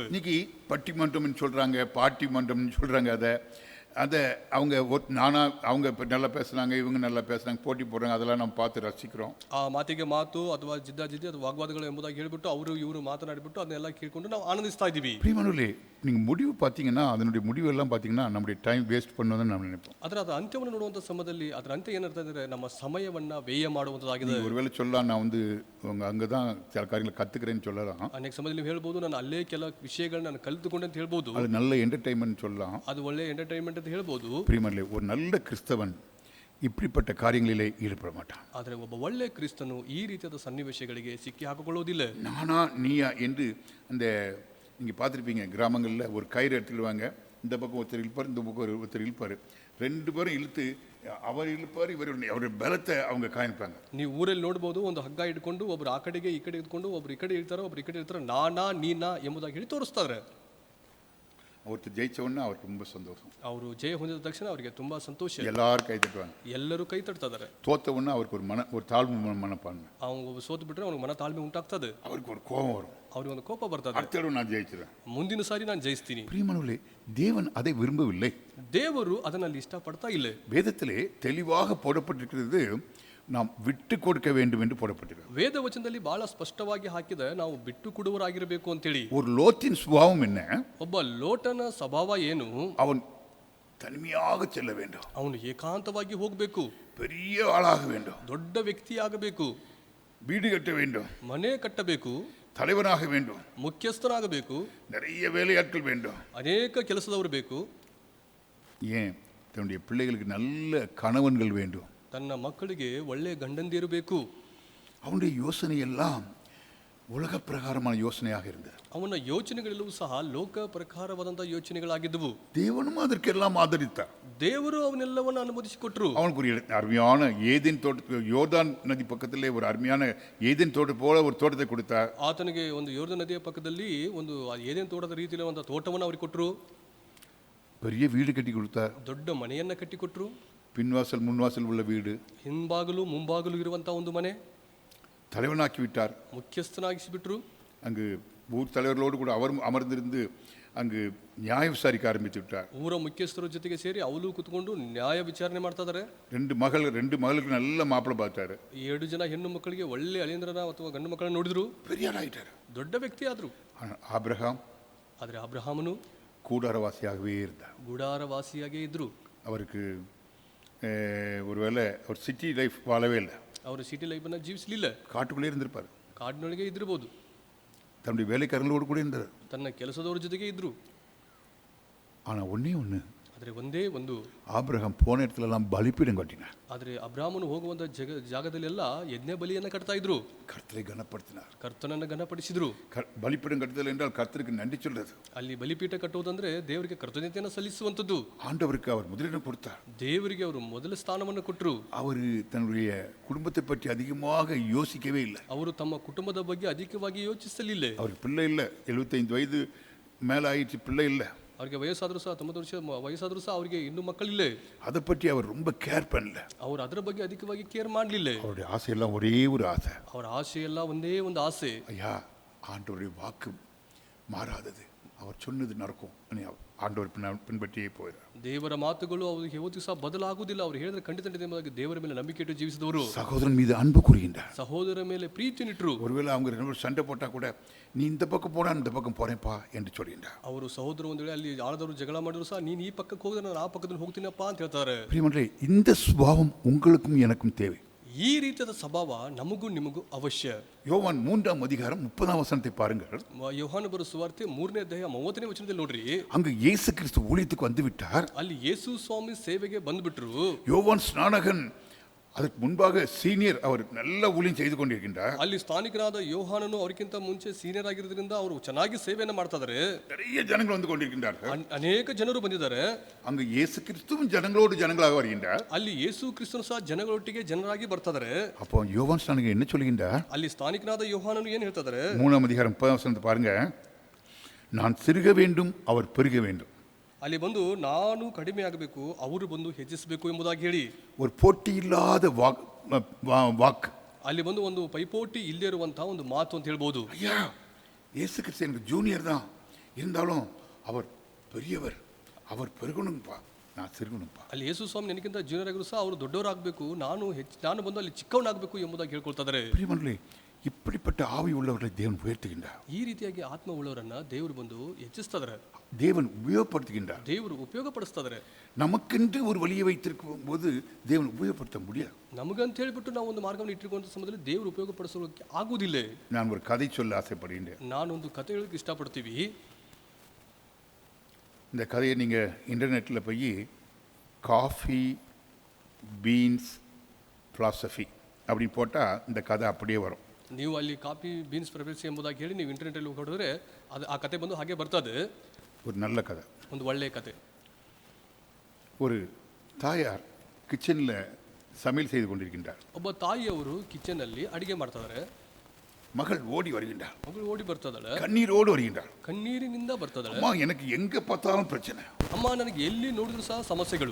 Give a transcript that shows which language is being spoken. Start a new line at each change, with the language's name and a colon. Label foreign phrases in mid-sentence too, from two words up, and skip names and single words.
Tamil: இன்னைக்கு பட்டிமன்றம்னு சொல்றாங்க, பார்ட்டி மன்றம்னு சொல்றாங்க. அதை அவங்க நல்லா பேசுனாங்க, இவங்க நல்லா பேசுனாங்க, போட்டி போடுறாங்க, அதெல்லாம் நம்ம பார்த்து ரசிக்கிறோம்.
Kannada: ಆ ಮಾತಿಗೆ ಮಾತು ಅಥವಾ ಜಿದ್ದಾಜಿದ್ದಿ ಅಥವಾ ವಾಗ್ವಾದಗಳು ಎಂಬುದಾಗಿ ಹೇಳಿಬಿಟ್ಟು ಅವರು ಇವರು ಮಾತನಾಡಿಬಿಟ್ಟು ಅದನ್ನೆಲ್ಲ ಕೇಳ್ಕೊಂಡು ನಾವು ಆನಂದಿಸ್ತಾ ಇದ್ದೀವಿ.
Tamil: பிரியமானவர்களே, நீங்கள் முடிவு பார்த்தீங்கன்னா அதனுடைய முடிவெல்லாம் பார்த்தீங்கன்னா நம்முடைய
English: time waste
Tamil: பண்ணுவதுன்னு நம்ம நினைப்போம்.
Kannada: ಅದರ ಅಂತ್ಯವನ್ನು ನೋಡುವಂಥ ಸಮಯದಲ್ಲಿ ಅದರ ಅಂತ್ಯ ಏನಿರ್ತದೆ ಅಂದರೆ ನಮ್ಮ ಸಮಯವನ್ನ ವ್ಯಯ ಮಾಡುವಂಥದ್ದಾಗಿದೆ.
Tamil: ஒருவேளை சொல்லலாம், நான் அங்கே தான் சில காரியங்களை கற்றுக்கிறேன்னு சொல்லலாம்.
Kannada: ಅನೇಕ ಸಮಯದಲ್ಲಿ ನೀವು ಹೇಳ್ಬೋದು, ನಾನು ಅಲ್ಲೇ ಕೆಲ ವಿಷಯಗಳನ್ನ ನಾನು ಕಲಿತುಕೊಂಡೆ ಅಂತ ಹೇಳ್ಬೋದು.
Tamil: அது நல்ல என்டர்டைன்மெண்ட் சொல்லலாம்.
Kannada: ಅದು ಒಳ್ಳೆ ಎಂಟರ್ಟೈನ್ಮೆಂಟ್ ಅಂತ ಹೇಳ್ಬೋದು.
Tamil: பிரியமானவர்களே, ஒரு நல்ல கிறிஸ்தவன் இப்படிப்பட்ட காரியங்களிலே ஈடுபட மாட்டான்.
Kannada: ಆದರೆ ಒಬ್ಬ ಒಳ್ಳೆ ಕ್ರಿಸ್ತನು ಈ ರೀತಿಯಾದ ಸನ್ನಿವೇಶಗಳಿಗೆ ಸಿಕ್ಕಿ ಹಾಕಿಕೊಳ್ಳುವುದಿಲ್ಲ.
Tamil: நானா நீயா என்று அந்த நீங்கள் பார்த்துருப்பீங்க, கிராமங்களில் ஒரு கயிறு எடுத்துடுவாங்க, இந்த பக்கம் ஒருத்தர் இழுப்பார், இந்த பக்கம் ஒருத்தர் இழுப்பார், ரெண்டு பேரும் இழுத்து அவர் இழுப்பார், அவருடைய பலத்தை அவங்க காமிப்பாங்க.
Kannada: ನೀವು ಊರಲ್ಲಿ ನೋಡ್ಬೋದು, ಒಂದು ಹಗ್ಗ ಇಟ್ಕೊಂಡು ಒಬ್ರು ಆ ಕಡೆಗೆ ಈ ಕಡೆ ಇಟ್ಕೊಂಡು ಒಬ್ರು ಈ ಕಡೆ ಇಳ್ತಾರೋ ಒಬ್ರು ಈ ಕಡೆ ಇಳ್ತಾರೋ, ನಾನಾ ನೀನಾ ಎಂಬುದಾಗಿ ಹೇಳಿ ತೋರಿಸ್ತಾರೆ.
Tamil: ஒருத்தர் ஜெயிச்ச உடனே அவருக்கு ரொம்ப சந்தோஷம்.
Kannada: ಅವರು ಜಯ ಹೊಂದಿದ ತಕ್ಷಣ ಅವರಿಗೆ ತುಂಬಾ ಸಂತೋಷ,
Tamil: எல்லாரும் கை தட்டுவாங்க.
Kannada: ಎಲ್ಲರೂ ಕೈ ತಟ್ತಾ ಇದ್ದಾರೆ.
Tamil: தோத்த உடனே அவருக்கு ஒரு தாழ்வு மனப்பான்மை,
Kannada: ಅವನು ಸೋತು ಬಿಟ್ರೆ ಅವನಿಗೆ ಮನ ತಾಳ್ಮೆ ಉಂಟಾಗ್ತದೆ,
Tamil: அவருக்கு ஒரு கோபம் வரும்.
Kannada: ಅವ್ರಿಗೆ ಒಂದು ಕೋಪ ಬರ್ತದೆ.
Tamil: அடுத்த தடவை நான் ஜெயிச்சிருவேன்,
Kannada: ಮುಂದಿನ ಸಾರಿ ನಾನು ಜಯಿಸ್ತೀನಿ.
Tamil: பிரியமானவர்களே, தேவன் அதை விரும்பவில்லை.
Kannada: ದೇವರು ಅದನ್ನಲ್ಲಿ ಇಷ್ಟಪಡ್ತಾ ಇಲ್ಲ.
Tamil: வேதத்திலே தெளிவாக போடப்பட்டிருக்கிறது, நாம் விட்டு கொடுக்க வேண்டும் என்று போடப்பட்டிருக்கிறது.
Kannada: ವೇದ ವಚನದಲ್ಲಿ ಬಹಳ ಸ್ಪಷ್ಟವಾಗಿ ಹಾಕಿದೆ, ನಾವು ಬಿಟ್ಟು ಕೊಡುವರಾಗಿರಬೇಕು ಅಂತೇಳಿ.
Tamil: ஒரு லோத்தின் சுபாவம் என்ன?
Kannada: ಒಬ್ಬ ಲೋಟನ ಸ್ವಭಾವ ಏನು?
Tamil: அவன் தனிமையாக செல்ல வேண்டும்,
Kannada: ಅವನು ಏಕಾಂತವಾಗಿ ಹೋಗಬೇಕು,
Tamil: பெரிய ஆளாக வேண்டும்,
Kannada: ದೊಡ್ಡ ವ್ಯಕ್ತಿ ಆಗಬೇಕು,
Tamil: வீடு கட்ட வேண்டும்,
Kannada: ಮನೆ ಕಟ್ಟಬೇಕು,
Tamil: தலைவனாக வேண்டும்,
Kannada: ಮುಖ್ಯಸ್ಥನಾಗಬೇಕು,
Tamil: நிறைய வேலையாட்கள் வேண்டும்.
Kannada: ಅನೇಕ ಕೆಲಸದವರು ಬೇಕು.
Tamil: ஏன்? தன்னுடைய பிள்ளைகளுக்கு நல்ல கணவன்கள் வேண்டும்.
Kannada: ತನ್ನ ಮಕ್ಕಳಿಗೆ ಒಳ್ಳೆ ಗಂಡಂದಿರು ಬೇಕು.
Tamil: அவனுடைய யோசனை எல்லாம் உலக பிரகாரமான யோசனையாக இருந்தது.
Kannada: ಅವನ ಯೋಚನೆಗಳೆಲ್ಲವೂ ಸಹ ಲೋಕ ಪ್ರಕಾರವಾದಂತಹ ಯೋಚನೆಗಳಾಗಿದ್ದವು.
Tamil: தேவனும் அதற்கெல்லாம் ஆதரித்தார்.
Kannada: ದೇವರು ಅವನ್ನೆಲ್ಲವನ್ನು ಅನುಮತಿಸಿಕೊಟ್ರು.
Tamil: அவனுக்கு ஒரு அருமையான ஏதேன் தோட்ட, யோர்தான் நதி பக்கத்திலே ஒரு அருமையான ஏதேன் தோட்டம் போல ஒரு தோட்டத்தை கொடுத்தார்.
Kannada: ಆತನಿಗೆ ಒಂದು ಯೋರ್ದನ್ ನದಿಯ ಪಕ್ಕದಲ್ಲಿ ಒಂದು ಏದೇನ್ ತೋಟದ ರೀತಿಯಲ್ಲಿ ಒಂದು ತೋಟವನ್ನು ಅವರಿಗೆ ಕೊಟ್ಟರು.
Tamil: பெரிய வீடு கட்டி கொடுத்தார்.
Kannada: ದೊಡ್ಡ ಮನೆಯನ್ನ ಕಟ್ಟಿಕೊಟ್ರು.
Tamil: பின்வாசல் முன்வாசல் உள்ள வீடு,
Kannada: ಹಿಂಬಾಗಲು ಮುಂಬಾಗಲು ಇರುವಂತಹ ಒಂದು ಮನೆ.
Tamil: தலைவனாக்கி விட்டார்.
Kannada: ಮುಖ್ಯಸ್ಥನಾಗಿಸಿಬಿಟ್ರು.
Tamil: அங்கு ஊர் தலைவர்களோடு கூட அவரும் அமர்ந்திருந்து அங்கு நியாய விசாரிக்க ஆரம்பித்து விட்டார்.
Kannada: ಊರ ಮುಖ್ಯಸ್ಥರ ಜೊತೆಗೆ ಸೇರಿ ಅವಳು ಕೂತ್ಕೊಂಡು ನ್ಯಾಯ ವಿಚಾರಣೆ ಮಾಡ್ತಾ ಇದ್ದಾರೆ.
Tamil: ரெண்டு மகளுக்கு நல்ல மாப்பிள்ளை பார்த்தாரு.
Kannada: 2 ಜನ ಹೆಣ್ಣು ಮಕ್ಕಳಿಗೆ ಒಳ್ಳೆ ಅಳಿಯಂದ್ರನ ಅಥವಾ ಗಂಡು ಮಕ್ಕಳನ್ನ ನೋಡಿದ್ರು.
Tamil: பெரிய ஆளாயிட்டார்.
Kannada: ದೊಡ್ಡ ವ್ಯಕ್ತಿ ಆದ್ರು.
Tamil: ஆபிரகாம்
Kannada: ಆದರೆ ಅಬ್ರಹಾಮನು
Tamil: கூடாரவாசியாகவே இருந்தார்.
Kannada: ಗುಡಾರವಾಸಿಯಾಗೇ ಇದ್ರು.
Tamil: அவருக்கு ஒருவேளை ஒரு
English: city life
Tamil: வாழவே இல்லை.
Kannada: ಅವರು
English: city lifeನ್ನು
Kannada: ಜೀವಿಸಲಿಲ್ಲ.
Tamil: காட்டுக்குள்ளே இருந்திருப்பார்.
Kannada: ಕಾಡಿನೊಳಗೆ ಇದ್ದಿರಬಹುದು.
Tamil: தன்னுடைய வேலைக்காரங்களோடு கூட இருந்தார்.
Kannada: ತನ್ನ ಕೆಲಸದವರ ಜೊತೆಗೆ ಇದ್ರು.
Tamil: ஆனால் ஒன்றே ஒன்று,
Kannada: ಆದರೆ ಒಂದೇ ಒಂದು,
Tamil: ஆபிரகாம் போன இடத்துலலாம் பலிப்பீடம் கட்டினார்.
Kannada: ಆದರೆ ಅಬ್ರಾಹ್ಮನು ಹೋಗುವಂತ ಜಾಗದಲ್ಲೆಲ್ಲ ಯಜ್ಞ ಬಲಿಯನ್ನು ಕಟ್ತಾ ಇದ್ರು.
Tamil: கர்த்தரை கனப்படுத்தினார்.
Kannada: ಕರ್ತನನ್ನು ಘನಪಡಿಸಿದ್ರು.
Tamil: பலிப்பீடம் கட்டுதல் என்றால் கர்த்தருக்கு நன்றி சொல்றது.
Kannada: ಅಲ್ಲಿ ಬಲಿಪೀಠ ಕಟ್ಟುವುದಂದ್ರೆ ದೇವರಿಗೆ ಕೃತಜ್ಞತೆಯನ್ನು ಸಲ್ಲಿಸುವಂಥದ್ದು.
Tamil: ஆண்டவருக்கு அவர் முதலிடம் கொடுத்தார்.
Kannada: ದೇವರಿಗೆ ಅವರು ಮೊದಲ ಸ್ಥಾನವನ್ನು ಕೊಟ್ಟರು.
Tamil: அவர் தன்னுடைய குடும்பத்தை பற்றி அதிகமாக யோசிக்கவே இல்லை.
Kannada: ಅವರು ತಮ್ಮ ಕುಟುಂಬದ ಬಗ್ಗೆ ಅಧಿಕವಾಗಿ ಯೋಚಿಸಲಿಲ್ಲ.
Tamil: அவருக்கு பிள்ளை இல்லை, 75 வயது மேலே ஆயிடுச்சு, பிள்ளை இல்லை.
Kannada: ಅವರಿಗೆ ವಯಸ್ಸಾದರೂ ಸಹ 90 ವರ್ಷ ವಯಸ್ಸಾದರೂ ಸಹ ಅವರಿಗೆ ಇನ್ನೂ ಮಕ್ಕಳಿಲ್ಲ.
Tamil: அதை பற்றி அவர் ரொம்ப கேர் பண்ணல.
Kannada: ಅವರು ಅದರ ಬಗ್ಗೆ ಅಧಿಕವಾಗಿ ಕೇರ್ ಮಾಡಲಿಲ್ಲ.
Tamil: அவருடைய ஆசையெல்லாம் ஒரே ஒரு ஆசை.
Kannada: ಅವರ ಆಸೆ ಎಲ್ಲ ಒಂದೇ ಒಂದು ಆಸೆ.
Tamil: ஐயா, ஆண்டவருடைய வாக்கு மாறாதது, அவர் சொன்னது நடக்கும். ஆண்டவர் பின்பற்றியே போயிறார்.
Kannada: ದೇವರ ಮಾತುಗಳು ಅವರಿಗೆ ಯಾವತ್ತೂ ಸಹ ಬದಲಾಗುವುದಿಲ್ಲ. ಅವರು ಹೇಳಿದ್ರೆ ಖಂಡಿತ ದೇವರ ಮೇಲೆ ನಂಬಿಕೆ ಇಟ್ಟು ಜೀವಿಸಿದವರು.
Tamil: சகோதரன் மீது அன்பு கூறுகின்றார்.
Kannada: ಸಹೋದರ ಮೇಲೆ ಪ್ರೀತಿ ನಿಟ್ಟರು.
Tamil: ஒருவேளை அவங்க 2 பேரும் சண்டை போட்டா கூட, நீ இந்த பக்கம் போனா இந்த பக்கம் போறேன்ப்பா என்று சொல்கின்றார்.
Kannada: ಅವರು ಸಹೋದರ ಒಂದು ವೇಳೆ ಅಲ್ಲಿ ಆಳದವರು ಜಗಳ ಮಾಡಿದ್ರು ಸಹ ನೀನು ಈ ಪಕ್ಕಕ್ಕೆ ಹೋದ್ರೆ ನಾನು ಆ ಪಕ್ಕದಲ್ಲಿ ಹೋಗ್ತೀನಪ್ಪ ಅಂತ ಹೇಳ್ತಾರೆ.
Tamil: பிரியமன்றே, இந்த சுபாவம் உங்களுக்கும் எனக்கும் தேவை.
Kannada: ಈ ರೀತಿಯಾದ ಸ್ವಭಾವ ನಮಗೂ ನಿಮಗೂ ಅವಶ್ಯ.
Tamil: யோவான் 3ஆம் அதிகாரம் 30ஆம் வசனத்தை பாருங்கள்.
Kannada: ಯೋಹಾನ ಬರೆದ ಸುವಾರ್ತೆ 3ನೇ ಅಧ್ಯಾಯ 30ನೇ ವಚನದಲ್ಲಿ ನೋಡ್ರಿ.
Tamil: அங்கு இயேசு கிறிஸ்து ஊழியத்துக்கு வந்து விட்டார்.
Kannada: ಅಲ್ಲಿ ಯೇಸು ಸ್ವಾಮಿ ಸೇವೆಗೆ ಬಂದ್ಬಿಟ್ರು.
Tamil: யோவான் ஸ்நானகன் ಅದಕ್ಕೆ முன்பாக சீனியர், அவர் நல்ல ஊழியம் செய்து கொண்டிருக்கின்றார்.
Kannada: ಅಲ್ಲಿ ಸ್ಥಾನಿಕರಾದ ಯೋಹಾನನು ಅವರಿಗಿಂತ ಮುಂಚೆ ಸೀನಿಯರ್ ಆಗಿರೋದ್ರಿಂದ ಅವರು ಚೆನ್ನಾಗಿ ಸೇವೆಯನ್ನು ಮಾಡ್ತಾ ಇದ್ದಾರೆ.
Tamil: நிறைய ஜனங்கள் வந்து கொண்டிருக்கின்றார்கள்.
Kannada: ಅನೇಕ ಜನರು ಬಂದಿದ್ದಾರೆ.
Tamil: அங்கு இயேசு கிறிஸ்துவும் ஜனங்களோடு ஜனங்களாக வருகின்றார்.
Kannada: ಅಲ್ಲಿ ಯೇಸು ಕ್ರಿಸ್ತನು ಸಹ ಜನಗಳೊಟ್ಟಿಗೆ ಜನರಾಗಿ ಬರ್ತಾ ಇದ್ದಾರೆ.
Tamil: அப்போ யோவான் ஸ்நானகன் என்ன சொல்கின்றார்?
Kannada: ಅಲ್ಲಿ ಸ್ಥಾನಿಕನಾದ ಯೋಹಾನನು ಏನು ಹೇಳ್ತಾ ಇದ್ದಾರೆ?
Tamil: 3ஆம் அதிகாரம் 30ஆம் வசனத்தை பாருங்க. நான் சிறுக வேண்டும், அவர் பெருக வேண்டும்.
Kannada: ಅಲ್ಲಿ ಬಂದು ನಾನು ಕಡಿಮೆ ಆಗಬೇಕು, ಅವರು ಬಂದು ಹೆಚ್ಚಿಸಬೇಕು ಎಂಬುದಾಗಿ ಹೇಳಿ,
Tamil: ஒரு போட்டி இல்லாத வாக்கு.
Kannada: ಅಲ್ಲಿ ಬಂದು ಒಂದು ಪೈಪೋಟಿ ಇಲ್ಲೇ ಇರುವಂತಹ ಒಂದು ಮಾತು ಅಂತ ಹೇಳ್ಬೋದು.
Tamil: ஐயா, இயேசு கிறிஸ்து எனக்கு ஜூனியர் தான், இருந்தாலும் அவர் பெரியவர், அவர் பெருகணும்ப்பா, நான் சிறுகணும்ப்பா.
Kannada: ಅಲ್ಲಿ ಯೇಸು ಸ್ವಾಮಿ ನನಗಿಂತ ಜೂನಿಯರ್ ಆಗಿದ್ರು ಸಹ ಅವರು ದೊಡ್ಡವರಾಗಬೇಕು, ನಾನು ಬಂದು ಅಲ್ಲಿ ಚಿಕ್ಕವನಾಗಬೇಕು ಎಂಬುದಾಗಿ ಹೇಳ್ಕೊಳ್ತಾ ಇದ್ದಾರೆ.
Tamil: பிரியமர்களே, இப்படிப்பட்ட ஆவி உள்ளவர்களை தேவன் உயர்த்துகின்றார்.
Kannada: ಈ ರೀತಿಯಾಗಿ ಆತ್ಮ ಉಳ್ಳವರನ್ನ ದೇವರು ಬಂದು ಹೆಚ್ಚಿಸ್ತಾ ಇದ್ದಾರೆ.
Tamil: தேவன் உபயோகப்படுத்துகின்றார்.
Kannada: ದೇವರು ಉಪಯೋಗ ಪಡಿಸ್ತಾ ಇದ್ದಾರೆ.
Tamil: நமக்கென்று ஒரு வழியை வைத்திருக்கும் போது தேவன் உபயோகப்படுத்த முடியாது.
Kannada: ನಮಗಂತ ಹೇಳಿಬಿಟ್ಟು ನಾವು ಒಂದು ಮಾರ್ಗವನ್ನು ಇಟ್ಟಿರುವಂಥ ಸಮಯದಲ್ಲಿ ದೇವರು ಉಪಯೋಗ ಪಡಿಸೋಕೆ ಆಗುವುದಿಲ್ಲ.
Tamil: நான் ஒரு கதை சொல்ல ஆசைப்படுகின்றேன்.
Kannada: ನಾನೊಂದು ಕಥೆ ಹೇಳಕ್ಕೆ ಇಷ್ಟಪಡ್ತೀವಿ.
Tamil: இந்த கதையை நீங்கள் இன்டர்நெட்டில் போய்
English: coffee beans philosophy
Tamil: அப்படின்னு போட்டால் இந்த கதை அப்படியே வரும்.
Kannada: ನೀವು ಅಲ್ಲಿ
English: coffee beans preference
Kannada: ಎಂಬುದಾಗಿ ಹೇಳಿ ನೀವು ಇಂಟರ್ನೆಟಲ್ಲಿ ಹೊಡೆದ್ರೆ ಅದು ಆ ಕತೆ ಬಂದು ಹಾಗೆ ಬರ್ತದೆ.
Tamil: ஒரு நல்ல கதை,
Kannada: ಒಂದು ಒಳ್ಳೆಯ ಕತೆ.
Tamil: ஒரு தாயார் கிச்சனில் சமையல் செய்து கொண்டிருக்கின்றார்.
Kannada: ಒಬ್ಬ ತಾಯಿಯವರು ಕಿಚನಲ್ಲಿ ಅಡಿಗೆ ಮಾಡ್ತಾ ಇದ್ದಾರೆ.
Tamil: மகள் ஓடி வருகின்றார்.
Kannada: ಮಗಳು ಓಡಿ ಬರ್ತದಳೆ,
Tamil: கண்ணீரோடு வருகின்றார்.
Kannada: ಕಣ್ಣೀರಿನಿಂದ ಬರ್ತದಳೆ.
Tamil: அம்மா, எனக்கு எங்கே பார்த்தாலும் பிரச்சனை.
Kannada: ಅಮ್ಮ, ನನಗೆ ಎಲ್ಲಿ ನೋಡಿದ್ರು ಸಹ ಸಮಸ್ಯೆಗಳು.